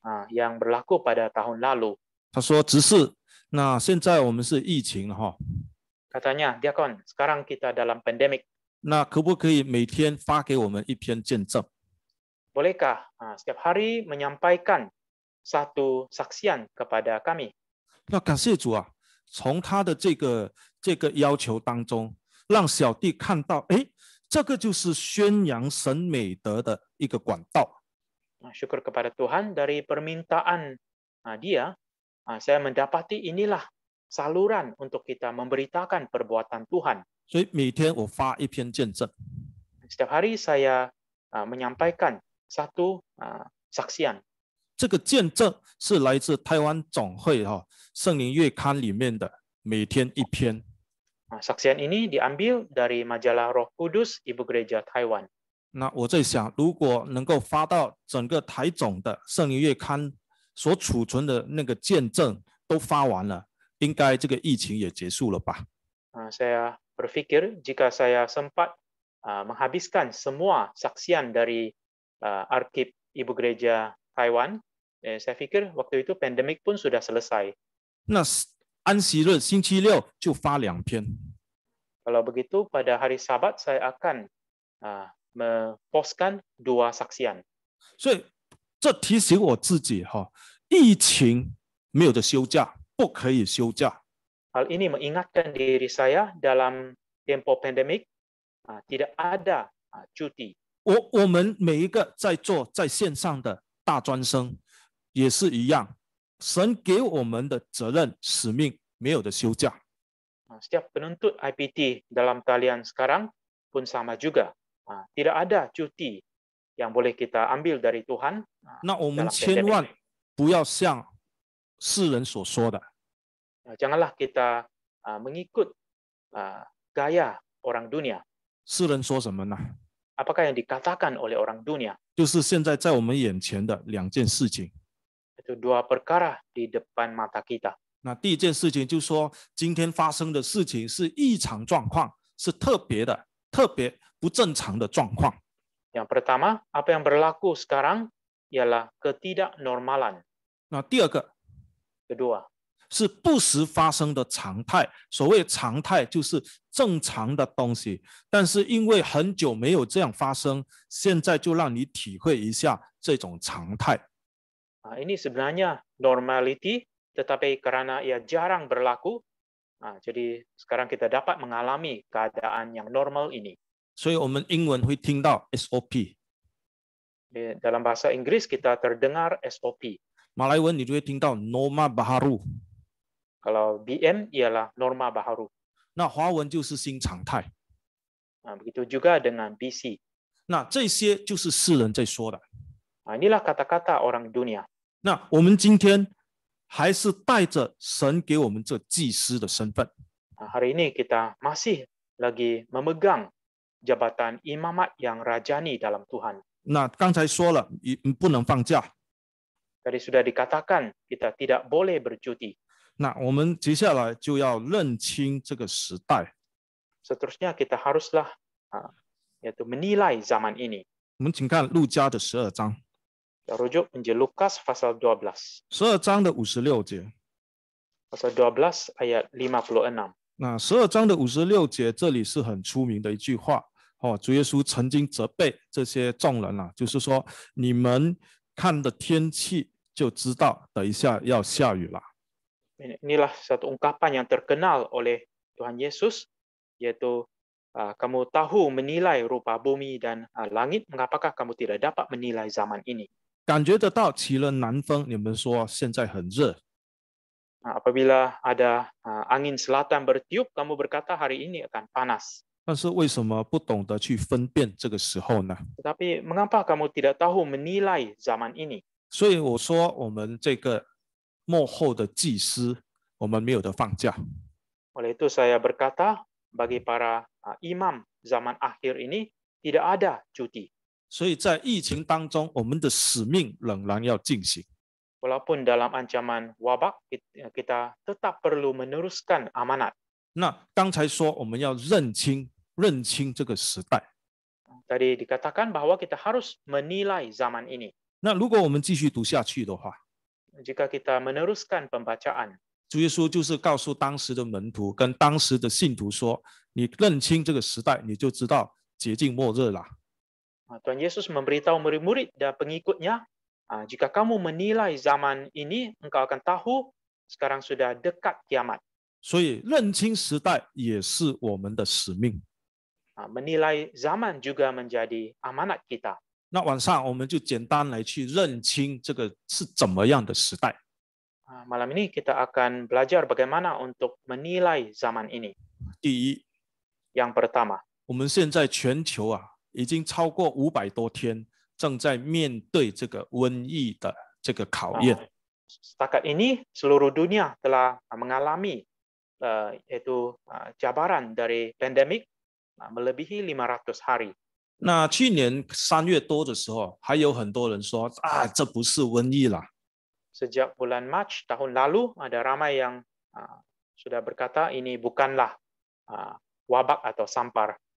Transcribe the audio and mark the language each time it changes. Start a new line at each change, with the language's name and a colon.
Malay: yang berlaku pada tahun lalu.
Chinese: 他说：“只是那现在我们是疫情哈，
Malay: Katanya, Diakon, sekarang kita dalam pandemik.
Chinese: 那可不可以每天发给我们一篇见证？
Malay: Bolehkah setiap hari menyampaikan satu saksian kepada kami?
Chinese: 那感谢主啊，从他的这个要求当中，让小弟看到，哎，这个就是宣扬神美德的一个管道。
Malay: Syukur kepada Tuhan dari permintaan dia, saya mendapati inilah saluran untuk kita memberitakan perbuatan Tuhan.
Chinese: 所以每天我发一篇见证，
Malay: Setiap hari saya menyampaikan satu saksian.
Chinese: 这个见证是来自台湾总会圣灵月刊里面的每天一篇。
Malay: Saksian ini diambil dari majalah Roh Kudus Ibu Gereja Taiwan.
Chinese: 那我在想，如果能够发到整个台总的圣灵月刊所储存的那个见证都发完了，应该这个疫情也结束了吧？
Malay: Saya berpikir jika saya sempat menghabiskan semua saksian dari arsip Ibu Gereja Taiwan, saya pikir waktu itu pandemik pun sudah selesai.
Chinese: 那安息日星期六就发2篇。
Malay: Kalau begitu pada hari Sabat saya akan memposkan 2 saksian.
Chinese: 所以这提醒我自己疫情没有的休假，不可以休假。
Malay: Hal ini mengingatkan diri saya dalam tempo pandemik tidak ada cuti.
Chinese: 我们每一个在线上的大专生也是一样，神给我们的责任使命没有的休假。
Malay: Setiap penuntut IPT dalam talian sekarang pun sama juga. Tidak ada cuti yang boleh kita ambil dari Tuhan.
Chinese: 那我们千万不要像世人所说的，
Malay: Janganlah kita mengikut gaya orang dunia.
Chinese: 世人说什么呢？
Malay: Apakah yang dikatakan oleh orang dunia?
Chinese: 就是现在在我们眼前的2件事情。
Malay: Itu 2 perkara di depan mata kita.
Chinese: 那第一件事情就是说，今天发生的事情是异常状况，是特别的、特别不正常的状况。
Malay: Yang pertama, apa yang berlaku sekarang ialah ketidaknormalan.
Chinese: 那第二个
Malay: Kedua,
Chinese: 是不时发生的常态。所谓常态就是正常的东西，但是因为很久没有这样发生，现在就让你体会一下这种常态。
Malay: ini sebenarnya normality, tetapi karena ia jarang berlaku, jadi sekarang kita dapat mengalami keadaan yang normal ini.
Chinese: 所以我们英文会听到 SOP，
Malay: Dalam bahasa Inggris kita terdengar SOP.
Chinese: 马来文你就会听到 Norma Baharu，
Malay: Kalau BM ialah norma baharu.
Chinese: 那华文就是新常态。
Malay: Begitu juga dengan BC.
Chinese: 那这些就是世人在说的。
Malay: Inilah kata-kata orang dunia.
Chinese: 那我们今天还是带着神给我们这祭司的身份。
Malay: Hari ini kita masih lagi memegang jabatan imamat yang rajani dalam Tuhan.
Chinese: 那刚才说了，你不能放假。
Malay: Tadi sudah dikatakan kita tidak boleh bercuti.
Chinese: 那我们接下来就要认清这个时代。
Malay: Seterusnya kita haruslah yaitu menilai zaman ini.
Chinese: 我们请看路加的12章，
Malay: Kita rujuk Injil Lukas pasal 12.
Chinese: 12章的56节。
Malay: Pasal 12 ayat 56.
Chinese: 那12章的56节，这里是很出名的一句话主耶稣曾经责备这些众人就是说，你们看的天气就知道，等一下要下雨了。
Malay: Inilah satu ungkapan yang terkenal oleh Tuhan Yesus, yaitu kamu tahu menilai rupa bumi dan langit, mengapakah kamu tidak dapat menilai zaman ini?
Chinese: 感觉得到起了南风，你们说现在很热。
Malay: Apabila ada angin selatan bertiup, kamu berkata hari ini akan panas.
Chinese: 但是为什么不懂得去分辨这个时候呢？
Malay: Tetapi mengapa kamu tidak tahu menilai zaman ini?
Chinese: 所以我说，我们这个末后的祭司，我们没有得放假。
Malay: Oleh itu saya berkata, bagi para imam zaman akhir ini tidak ada cuti.
Chinese: 所以在疫情当中，我们的使命仍然要进行。
Malay: Walaupun dalam ancaman wabak, kita tetap perlu meneruskan amanat.
Chinese: 那刚才说我们要认清这个时代。
Malay: Tadi dikatakan bahwa kita harus menilai zaman ini.
Chinese: 那如果我们继续读下去的话，
Malay: Jika kita meneruskan pembacaan,
Chinese: 主耶稣就是告诉当时的门徒跟当时的信徒说，你认清这个时代，你就知道接近末日了。
Malay: Tuhan Yesus memberitahu murid-murid dan pengikutnya, jika kamu menilai zaman ini, engkau akan tahu sekarang sudah dekat kiamat.
Chinese: 所以认清时代也是我们的使命。
Malay: Menilai zaman juga menjadi amanat kita.
Chinese: 那晚上我们就简单来去认清这个是怎么样的时代。
Malay: Malam ini kita akan belajar bagaimana untuk menilai zaman ini.
Chinese: 第一，
Malay: Yang pertama,
Chinese: 我们现在全球已经超过500多天，正在面对这个瘟疫的这个考验。
Malay: Setakat ini seluruh dunia telah mengalami yaitu cabaran dari pandemik melebihi 500 hari.
Chinese: 那去年3月多的时候，还有很多人说这不是瘟疫啦。
Malay: Sejak bulan Mac tahun lalu ada ramai yang sudah berkata ini bukanlah wabak atau sampar.